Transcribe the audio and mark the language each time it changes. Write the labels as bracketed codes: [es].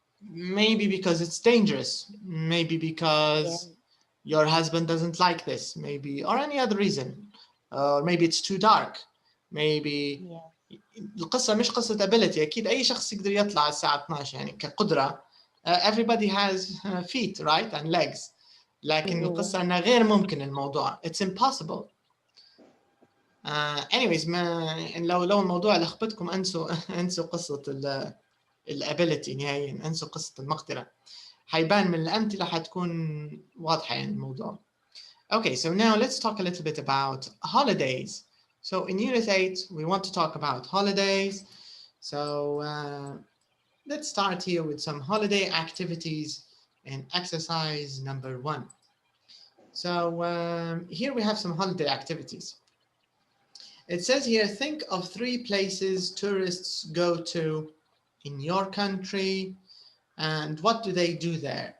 [en] Maybe because it's dangerous. Maybe because your husband doesn't like this. Maybe or any other reason. or maybe it's too dark, maybe [ar] القصة مش قصة [en] ability. [ar] أكيد أي شخص يقدر يطلع الساعة 12 يعني كقدرة. [en] Everybody has feet, right, and legs. [ar] لكن القصة أنها غير ممكن الموضوع. [en] It's impossible. [ar] Anyways لو الموضوع لخبطكم انسوا قصة الability نهائيا، انسوا قصة المقدرة. حيبان من الأمثلة حتكون واضحة يعني الموضوع. [en] Okay, so now let's talk a little bit about holidays. So in Unit 8, we want to talk about holidays. So let's start here with some holiday activities in exercise number 1. So here we have some holiday activities. It says here, think of 3 places tourists go to in your country, and what do they do there?